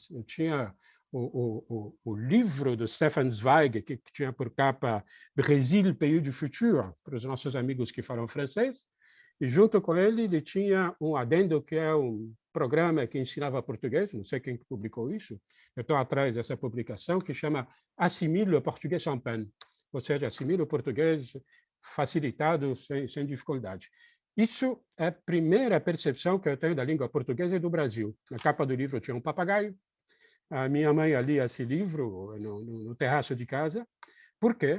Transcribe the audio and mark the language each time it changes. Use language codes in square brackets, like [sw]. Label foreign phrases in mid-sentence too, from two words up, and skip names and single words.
[pt] Eu tinha o livro do Stefan Zweig, que tinha por capa Brasil, Pays du Futur, para os nossos amigos que falam francês, e junto com ele tinha um adendo, que é um programa que ensinava português, não sei quem publicou isso, eu estou atrás dessa publicação, que chama Assimile o Português sans peine, ou seja, assimile o português facilitado, sem dificuldade. Isso é a primeira percepção que eu tenho da língua portuguesa e do Brasil. Na capa do livro tinha um papagaio, a minha mãe lia esse livro no terraço de casa. Por quê?